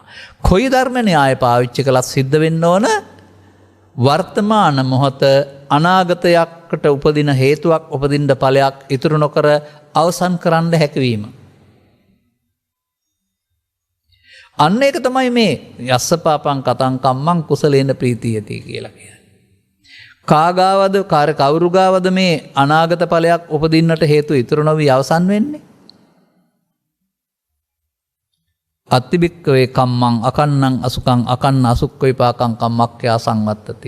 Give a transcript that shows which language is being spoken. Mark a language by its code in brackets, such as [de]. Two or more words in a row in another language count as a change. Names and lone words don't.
[si] කොයි ධර්ම න්‍යාය පාවිච්චි කළත් සිද්ධ වෙන්න ඕන වර්තමාන මොහොත අනාගතයකට උපදින හේතුවක් උපදින්න ඵලයක් ඉතුරු නොකර අවසන් කරන්න හැකියවීම. අන්න ඒක තමයි මේ [pi] යස්ස පාපං කතං කම්මං කුසලේන ප්‍රීතියති [si] කියලා කියන්නේ. කාගාවද කවුරු ගාවද මේ අනාගත ඵලයක් උපදින්නට හේතු ඉතුරු නොවි අවසන් වෙන්නේ? [pi] අත්තිබික්කවේ කම්මං අකන්නං අසුකං අකන්න අසුක්ඛ විපාකං කම්මක්ඛ්‍යා සංවත්තති.